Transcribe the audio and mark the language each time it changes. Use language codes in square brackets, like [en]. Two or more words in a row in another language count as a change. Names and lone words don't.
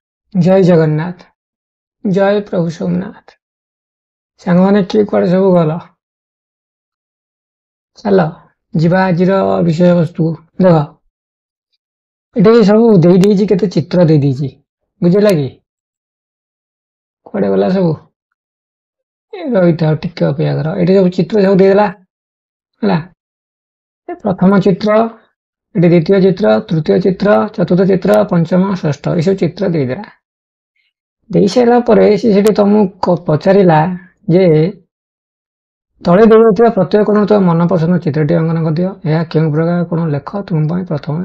[or] जय जगन्नाथ। जय प्रभु सोमनाथ। ସାଙ୍ଗମାନେ କିଏ କୁଆଡେ ସବୁ ଗଲ ଚାଲ ଯିବା ଆଜିର ବିଷୟ ବସ୍ତୁ ଦେଖ ଏଠି ସବୁ ଦେଇଛି କେତେ ଚିତ୍ର ଦେଇଛି ବୁଝିଲା କି କୁଆଡେ ଗଲା ସବୁ ରହିଥାଉ ଟିକେ ଅପେକ୍ଷା କର ଏଠି ସବୁ ଚିତ୍ର ସବୁ ଦେଇଦେଲା ହେଲା ପ୍ରଥମ ଚିତ୍ର ଏଠି ଦ୍ୱିତୀୟ ଚିତ୍ର ତୃତୀୟ ଚିତ୍ର ଚତୁର୍ଥ ଚିତ୍ର ପଞ୍ଚମ ଷଷ୍ଠ ଏସବୁ ଚିତ୍ର ଦେଇଦେଲା ଦେଇ ସାରିଲା ପରେ ସେ ସେଠି ତମକୁ ପଚାରିଲା ଯେ ତଳେ ଦିଆଯାଇଥିବା ପ୍ରତ୍ୟେକ କୋଣ ତ ମନପସନ୍ଦ ଚିତ୍ରଟି ଅଙ୍କନ କରିଦିଅ ଏହା କେଉଁ ପ୍ରକାର କୋଣ ଲେଖ ତୁମ ପାଇଁ ପ୍ରଥମେ